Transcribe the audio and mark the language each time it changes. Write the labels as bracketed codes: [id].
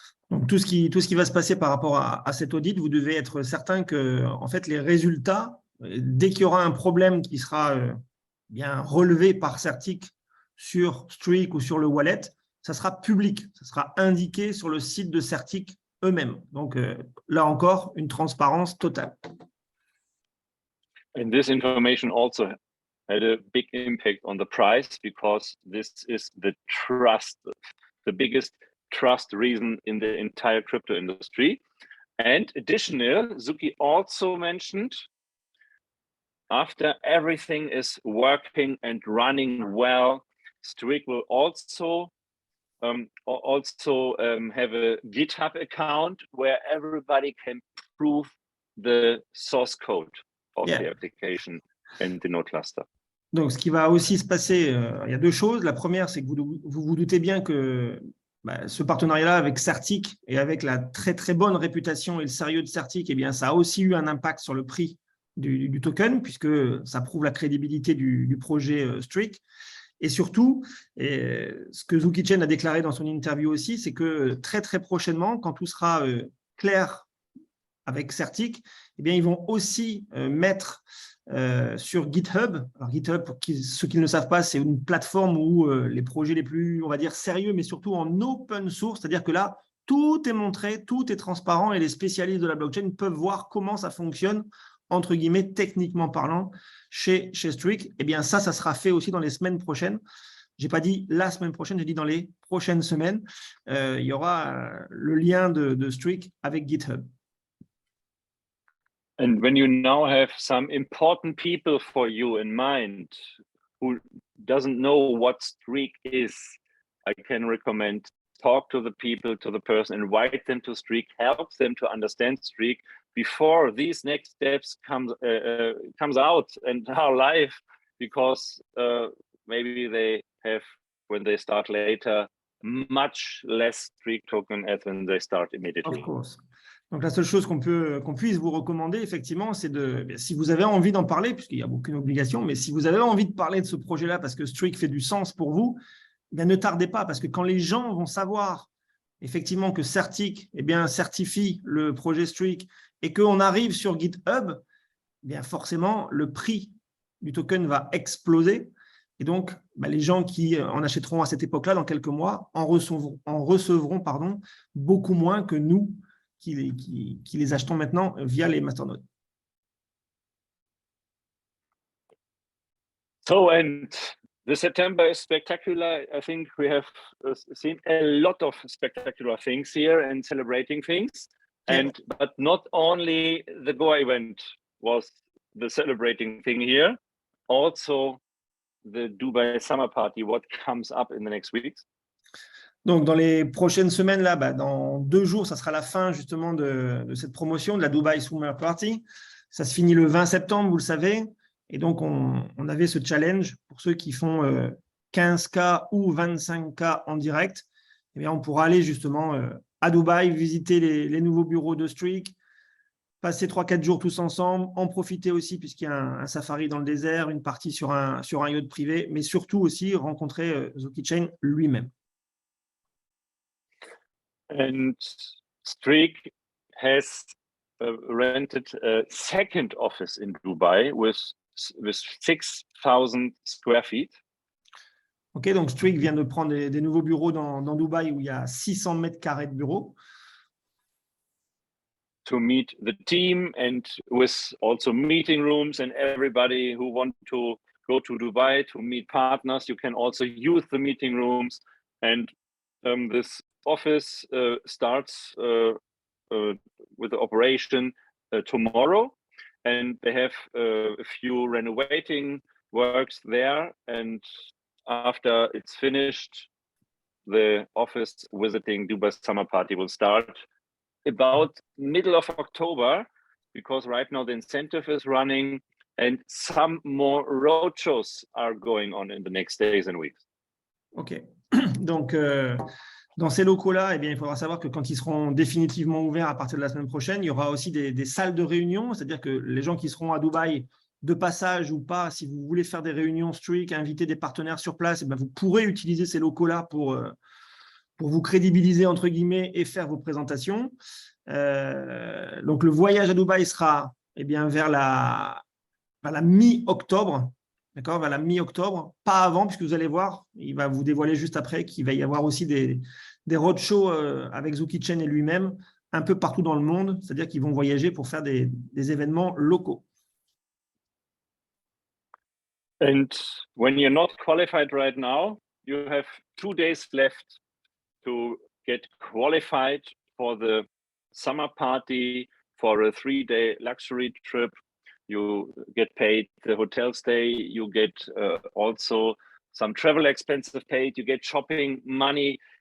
[fr] Donc, tout ce qui va se passer par rapport à cet audit, vous devez être certain que, en fait, les résultats, dès qu'il y aura un problème qui sera bien relevé par Certec sur STREAKK ou sur le wallet, ça sera public, ça sera indiqué sur le site de Certec eux-mêmes. Donc, là encore, une transparence totale. [en] And this information also had a big impact on the price because this is the trust, the biggest trust reason in the entire crypto industry. And additional, Suki also mentioned after everything is working and running well, STREAKK will also have a GitHub account where everybody can prove the source code of the application and the node cluster. [fr] Donc, ce qui va aussi se passer, il y a deux choses. La première, c'est que vous doutez bien que ce partenariat-là avec Certec et avec la très, très bonne réputation et le sérieux de Certec, eh bien, ça a aussi eu un impact sur le prix du token, puisque ça prouve la crédibilité du projet STREAKK. Et surtout, ce que Suki CHEN a déclaré dans son interview aussi, c'est que très, très prochainement, quand tout sera clair avec Certec, eh bien, ils vont aussi mettre sur GitHub. Alors, GitHub, pour ceux qui ne le savent pas, c'est une plateforme où les projets les plus, on va dire, sérieux, mais surtout en open source, c'est-à-dire que là, tout est montré, tout est transparent et les spécialistes de la blockchain peuvent voir comment ça fonctionne, entre guillemets, techniquement parlant, chez STREAKK. Eh bien, ça sera fait aussi dans les semaines prochaines. Je n'ai pas dit la semaine prochaine, j'ai dit dans les prochaines semaines. Il y aura le lien de STREAKK avec GitHub. [en] And when you now have some important people for you in mind who doesn't know what STREAKK is, I can recommend talk to the people, to the person, invite them to STREAKK, help them to understand STREAKK before these next steps comes out and are live, because maybe they have, when they start later, much less STREAKK token as when they start immediately. Of course. [fr] Donc, la seule chose qu'on puisse vous recommander, effectivement, c'est si vous avez envie d'en parler, puisqu'il n'y a aucune obligation, mais si vous avez envie de parler de ce projet-là parce que STREAKK fait du sens pour vous, bien, ne tardez pas, parce que quand les gens vont savoir effectivement que Certec certifie le projet STREAKK et qu'on arrive sur GitHub, bien forcément, le prix du token va exploser. Et donc, les gens qui en achèteront à cette époque-là, dans quelques mois, en recevront beaucoup moins que nous qui les achetons maintenant via les masternodes. [en] So, and the September is spectacular. I think we have seen a lot of spectacular things here and celebrating things. Yeah. But not only the Goa event was the celebrating thing here, also the Dubai summer party, what comes up in the next weeks. [fr] Donc, dans les prochaines semaines, là, dans 2 jours, ça sera la fin justement de cette promotion de la Dubai Summer Party. Ça se finit le 20 septembre, vous le savez. Et donc, on avait ce challenge pour ceux qui font 15K ou 25K en direct. Eh bien, on pourra aller justement à Dubaï, visiter les nouveaux bureaux de Streak, passer 3-4 jours tous ensemble, en profiter aussi puisqu'il y a un safari dans le désert, une partie sur un yacht privé, mais surtout aussi rencontrer Suki CHEN lui-même. [en] And Streak has rented a second office in Dubai with 6,000 square feet. [fr] Ok, donc Streak vient de prendre des nouveaux bureaux dans Dubaï où il y a 600 mètres carrés de bureaux. [en] To meet the team and with also meeting rooms and everybody who want to go to Dubai to meet partners, you can also use the meeting rooms. And this office starts with the operation tomorrow, and they have a few renovating works there. And after it's finished, the office visiting Dubai Summer Party will start about middle of October, because right now the incentive is running and some more road shows are going on in the next days and weeks. [fr] Ok, donc dans ces locaux-là, eh bien, il faudra savoir que quand ils seront définitivement ouverts à partir de la semaine prochaine, il y aura aussi des salles de réunion, c'est-à-dire que les gens qui seront à Dubaï de passage ou pas, si vous voulez faire des réunions Streak, inviter des partenaires sur place, eh bien, vous pourrez utiliser ces locaux-là pour vous crédibiliser, entre guillemets, et faire vos présentations. Donc, le voyage à Dubaï sera vers la mi-octobre, d'accord, vers la mi-octobre, pas avant, puisque vous allez voir, il va vous dévoiler juste après qu'il va y avoir aussi des roadshows avec Suki CHEN et lui-même, un peu partout dans le monde, c'est-à-dire qu'ils vont voyager pour faire des événements locaux. [en] And when you're not qualified right now, you have 2 days left to get qualified for the summer party, for a 3-day luxury trip. You get paid the hotel stay, you get also some travel expenses paid, you get shopping money.